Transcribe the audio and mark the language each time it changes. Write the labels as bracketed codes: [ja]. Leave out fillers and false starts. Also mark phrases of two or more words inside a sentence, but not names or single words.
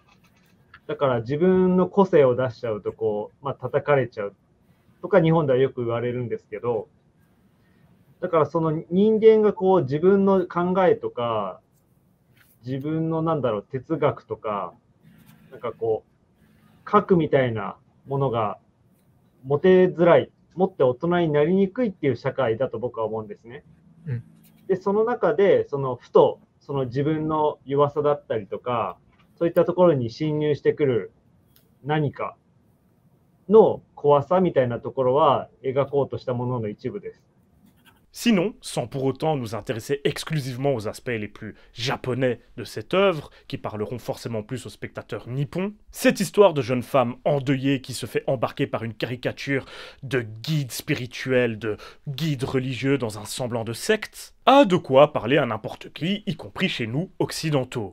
[ja] だから自分の個性を出しちゃうとこう、叩かれちゃうとか日本ではよく言われるんですけど、だからその人間がこう自分の考えとか、自分の哲学とか、こう、核みたいなものが持てづらい、持って大人になりにくいっていう社会だと僕は思うんですね。で、その中で、ふと、自分の弱さだったりとか、そういったところに侵入してくる何かの怖さみたいなところは描こうとしたものの一部です。 [fr] Sinon, sans pour autant nous intéresser exclusivement aux aspects les plus japonais de cette œuvre, qui parleront forcément plus aux spectateurs nippons, cette histoire de jeune femme endeuillée qui se fait embarquer par une caricature de guide spirituel, de guide religieux dans un semblant de secte, a de quoi parler à n'importe qui, y compris chez nous occidentaux.